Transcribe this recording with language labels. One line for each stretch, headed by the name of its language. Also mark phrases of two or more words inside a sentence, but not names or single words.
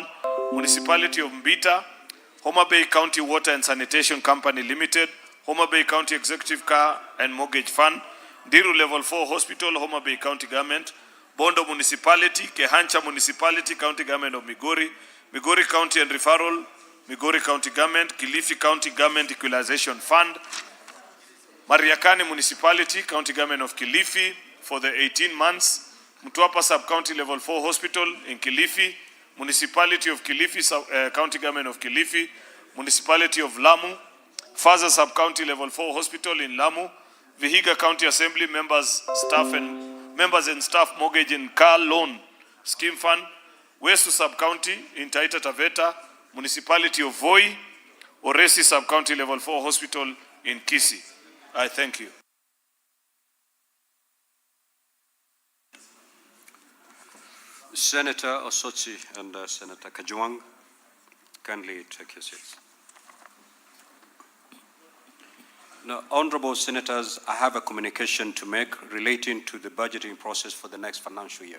English: Municipality of Mbita, Homa Bay County Water and Sanitation Company Limited, Homa Bay County Executive Car and Mortgage Fund, Diru Level 4 Hospital, Homa Bay County Government, Bondo Municipality, Kehancha Municipality, County Government of Migori, Migori County and Referral, Migori County Government, Kilifi County Government Equalization Fund, Mariakani Municipality, County Government of Kilifi for the 18 months, Mtwapa Sub-County Level 4 Hospital in Kilifi, Municipality of Kilifi, County Government of Kilifi, Municipality of Lamu, Faza Sub-County Level 4 Hospital in Lamu, Vihiga County Assembly members and staff mortgage and car loan scheme fund, Wesu Sub-County in Taita Taveta, Municipality of Voi, Oresi Sub-County Level 4 Hospital in Kisii. I thank you. Senator Osotsi and Senator Kajwang, kindly take your seats. Now, honorable senators, I have a communication to make relating to the budgeting process for the next financial year.